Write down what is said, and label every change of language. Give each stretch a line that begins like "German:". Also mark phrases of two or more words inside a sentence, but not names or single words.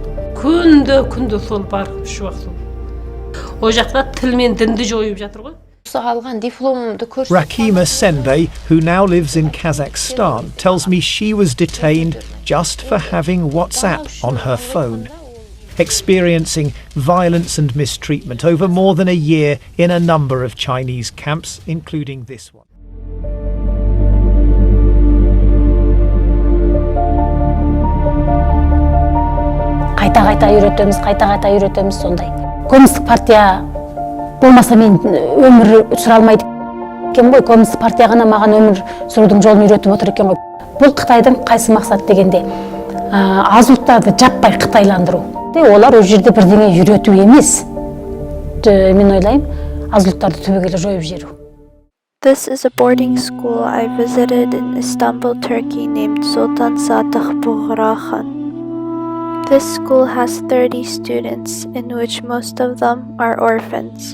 Kazakh: Күнді сол бар, үш уақыт сол. О жақта тіл мен дінді жойып жатыр ғой.
English: Rakima Senbei, who now lives in Kazakhstan, tells me she was detained just for having WhatsApp on her phone, experiencing violence and mistreatment over more than a year in a number of Chinese camps, including this one.
Kazakh: Қайта үйретеміз сондай. Коммунистік партия болмаса мен өмір сүре алмайды екен ғой. Коммунистік партия ғана маған өмір сүрудің жолын үйретіп отыр екен ғой. Бұл Қытайдың қайсы мақсат дегенде, аз ұлттарды жаппай қытайландыру. Олар о жерде бірдеңе үйрету емес. Мен ойлаймын, аз ұлттарды түбегейлі жойып жіберу.
English: This is a boarding school I visited in Istanbul, Turkey, named Sultan Satih Khan. This school has 30 students, in which most of them are orphans.